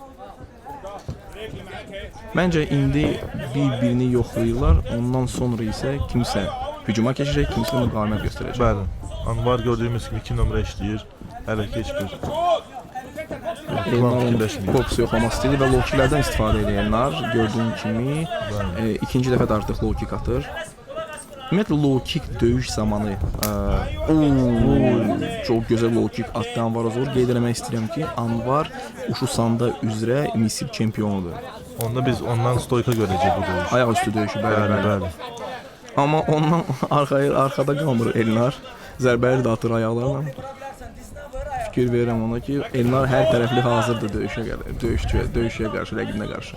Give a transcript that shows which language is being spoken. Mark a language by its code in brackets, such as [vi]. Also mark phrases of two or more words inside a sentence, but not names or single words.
[az] Məncə indi bir-birini yoxlayırlar, ondan sonra isə kimsə hücuma keçəcək, kimsə müqavimət göstərəcək. Bəli, Anvar gördüyümüz kimi 2 nömrə işləyir, hələ ki heç bir korpus yoxlamaq istəyir və [en] low kicklərdən [az] istifadə edir Elnar. Gördüyün kimi ikinci dəfə də artıq [en] low kick [az] atır. Ümumiyyətlə, [en] low kick [az] döyüş zamanı çox gözəl [en] low kick [az] atdı Anvar Azor. Qeyd eləmək istəyirəm ki, Anvar Uşusanda üzrə Misir çempionudur. Onda biz ondan stoyka görəcəyik bu döyüş. Ayaq üstü döyüşü, bəli. Amma ondan arxada qalmır Elnar. Zərbələri də atır ayaqlarla. Fikir verirəm ona ki, Elnar hər tərəfli hazırdır döyüşə qarşı, rəqibinə qarşı.